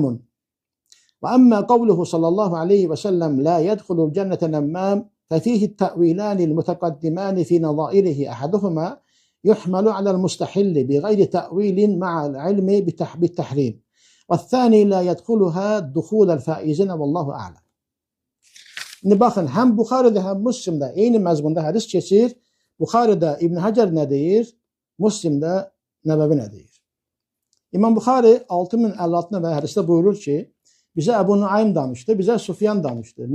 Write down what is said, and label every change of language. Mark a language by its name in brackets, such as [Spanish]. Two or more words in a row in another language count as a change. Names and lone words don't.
[Arabic] وأما قوله صلى الله عليه وسلم لا يدخل الجنة نمام ففيه التأويلان المتقدمان في نظائره أحدهما يحمل على المستحل بغير تأويل مع العلم بالتحريم والثاني لا يدخلها دخول الفائزين والله أعلم. [Azerbaijani] Şimdi bakın hem Bukhari'de hem Müslim'de aynı mezmunda hadis geçir. Bukhari'de İbn Hacer ne deyir? Müslim'de Nebevi ne deyir? İmam Bukhari 6056 ve hadiste buyurur ki bize Ebu Nuaym danıştı, bize Sufyan danıştı.